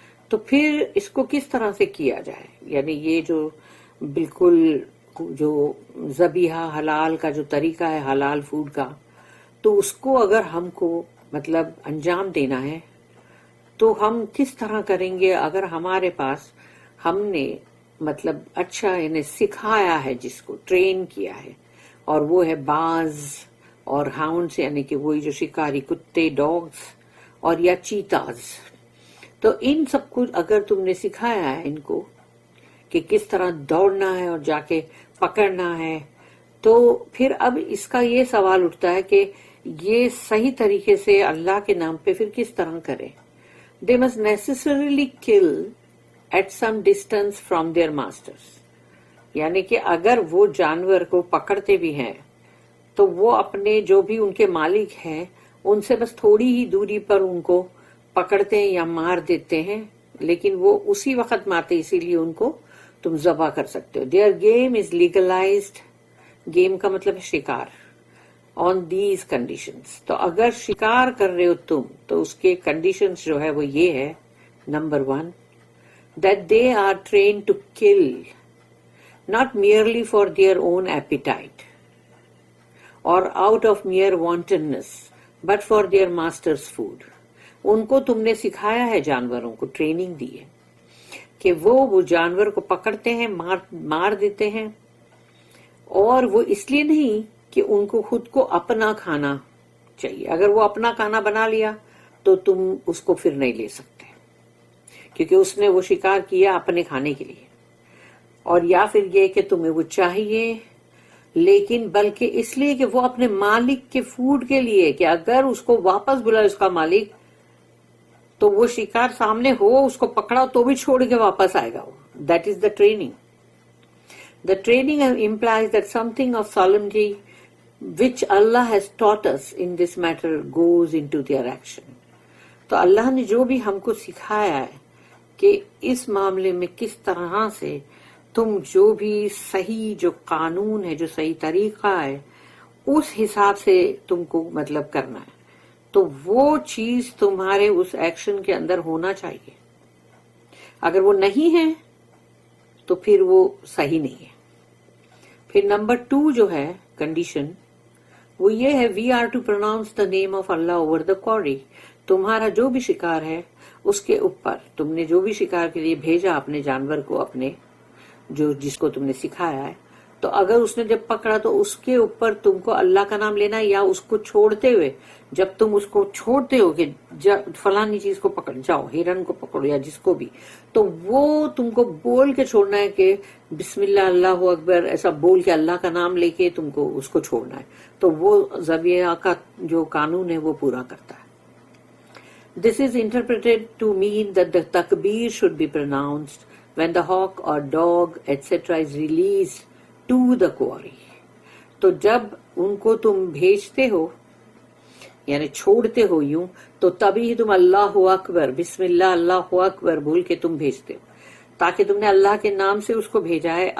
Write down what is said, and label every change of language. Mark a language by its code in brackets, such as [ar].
[ur] تو پھر اس کو کس طرح سے کیا جائے؟ یعنی یہ جو بالکل جو ذبیحہ حلال کا جو طریقہ ہے حلال فوڈ کا، تو اس کو اگر ہم کو مطلب انجام دینا ہے تو ہم کس طرح کریں گے؟ اگر ہمارے پاس ہم نے مطلب اچھا انہیں سکھایا ہے، جس کو ٹرین کیا ہے، اور وہ ہے باز اور ہاؤنڈز، یعنی کہ وہی جو شکاری کتے، ڈاگز اور یا چیتاز. تو ان سب کو اگر تم نے سکھایا ہے ان کو کہ کس طرح دوڑنا ہے اور جا کے پکڑنا ہے، تو پھر اب اس کا یہ سوال اٹھتا ہے کہ یہ صحیح طریقے سے اللہ کے نام پہ پھر کس طرح کرے. [en] They must necessarily kill at some distance from their masters. [ur] یعنی کہ اگر وہ جانور کو پکڑتے بھی ہیں تو وہ اپنے جو بھی ان کے مالک ہیں ان سے بس تھوڑی ہی دوری پر ان کو پکڑتے ہیں یا مار دیتے ہیں، لیکن وہ اسی وقت مارتے، اسی لیے ان کو تم ذبح کر سکتے ہو. [en] Their game is legalized. [ur] Game کا مطلب ہے شکار. [en] On these conditions. [ur] تو اگر شکار کر رہے ہو تم تو اس کے کنڈیشنز جو ہے وہ یہ ہے. Number 1 [en] that they are trained to kill not merely for their own appetite or out of mere wantonness but for their master's food. [ur] ان کو تم نے سکھایا ہے، جانوروں کو ٹریننگ دی ہے کہ وہ جانور کو پکڑتے ہیں، مار دیتے ہیں، اور وہ اس لیے نہیں کہ ان کو خود کو اپنا کھانا چاہیے. اگر وہ اپنا کھانا بنا لیا تو تم اس کو پھر نہیں لے سکتے، کیونکہ اس نے وہ شکار کیا اپنے کھانے کے لیے. اور یا پھر یہ کہ تمہیں وہ چاہیے، لیکن بلکہ اس لیے کہ وہ اپنے مالک کے فوڈ کے لیے، کہ اگر اس کو واپس بلا اس کا مالک تو وہ شکار سامنے ہو، اس کو پکڑا تو بھی چھوڑ کے واپس آئے گا. [en] That is the training. The training implies that something of solemnity which Allah has taught us in this matter goes into their action. [ur] تو اللہ نے جو بھی ہم کو سکھایا ہے کہ اس معاملے میں کس طرح سے تم جو بھی صحیح جو قانون ہے، جو صحیح طریقہ ہے، اس حساب سے تم کو مطلب کرنا ہے، تو وہ چیز تمہارے اس ایکشن کے اندر ہونا چاہیے. اگر وہ نہیں ہے تو پھر وہ صحیح نہیں ہے. پھر نمبر 2 جو ہے کنڈیشن، وہ یہ ہے [en] We are to pronounce the name of Allah over the quarry. [ur] تمہارا جو بھی شکار ہے اس کے اوپر، تم نے جو بھی شکار کے لیے بھیجا اپنے جانور کو، اپنے جس کو تم نے سکھایا ہے، تو اگر اس نے جب پکڑا تو اس کے اوپر تم کو اللہ کا نام لینا، یا اس کو چھوڑتے ہوئے جب تم اس کو چھوڑتے ہو کہ فلانی چیز کو پکڑ جاؤ، ہرن کو پکڑو یا جس کو بھی، تو وہ تم کو بول کے چھوڑنا ہے کہ بسم اللہ اللہ اکبر، ایسا بول کے اللہ کا نام لے کے تم کو اس کو چھوڑنا ہے. تو وہ ذبیحہ کا جو قانون ہے وہ پورا کرتا ہے. [en] This is interpreted to mean that the takbir should be pronounced when the hawk or dog etc. is released to the quarry. [ur] تو جب ان کو تم بھیجتے ہو، یعنی چھوڑتے ہو یوں تو تبھی تم اللہ اکبر بسم اللہ اللہ اکبر بول کے تم بھیجتے ہو، تاکہ تم نے اللہ کے نام سے اس کو بھیجا ہے.